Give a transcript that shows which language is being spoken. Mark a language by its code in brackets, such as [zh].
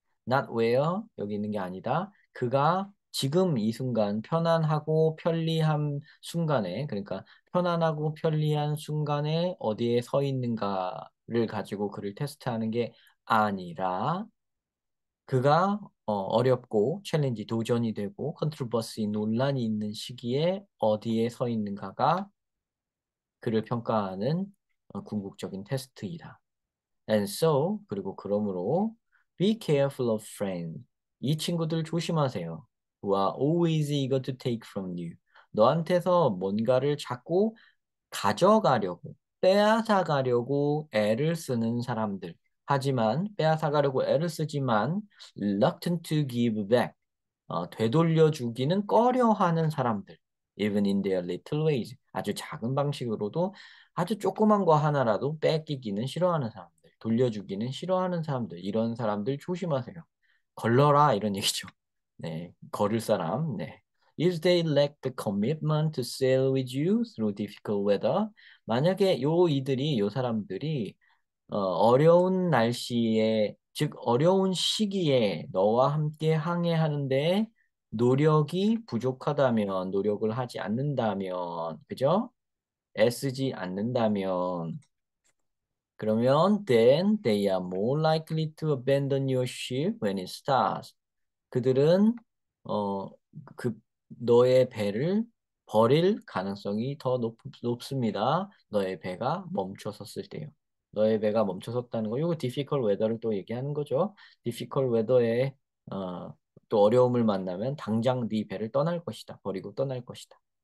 [en] not where [ko] 여기 있는 게 아니다. 그가 지금 이 순간 편안하고 편리한 순간에 그러니까 편안하고 편리한 순간에 어디에 서 있는가를 가지고 그를 테스트하는 게 아니라 그가 어렵고 챌린지 도전이 되고 컨트로버시 논란이 있는 시기에 어디에 서 있는가가 그를 평가하는 궁극적인 테스트이다. [en] And so, [ko] 그리고 그러므로 [en] be careful of friends. [ko] 이 친구들 조심하세요. [en] who are always eager to take from you. [ko] 너한테서 뭔가를 자꾸 가져가려고, 빼앗아가려고 애를 쓰는 사람들. 하지만 빼앗아가려고 애를 쓰지만 [en] reluctant to give back. [ko] 되돌려주기는 꺼려하는 사람들. [en] Even in their little ways. [ko] 아주 작은 방식으로도 아주 조그만 거 하나라도 뺏기기는 싫어하는 사람들. 돌려주기는 싫어하는 사람들. 이런 사람들 조심하세요. 걸러라 이런 얘기죠. 네, 걸을 사람. 네. [en] If they lack the commitment to sail with you through difficult weather. [ko] 만약에 요 사람들이 어려운 날씨에, 즉 어려운 시기에 너와 함께 항해하는데 노력이 부족하다면, 노력을 하지 않는다면, 그죠? 애쓰지 않는다면, 그러면 [en] then they are more likely to abandon your ship when it starts. [ko] 그들은 어, 그 너의 배를 버릴 가능성이 더 높습니다. 너의 배가 멈춰섰을 때요. 너의 배가 멈춰섰다는 거, 이거 [en] difficult weather [ko] 를 또 얘기하는 거죠. [en] difficult weather [ko] 에 어, 또 어려움을 만나면 당장 네 배를 떠날 것이다. 버리고 떠날 것이다.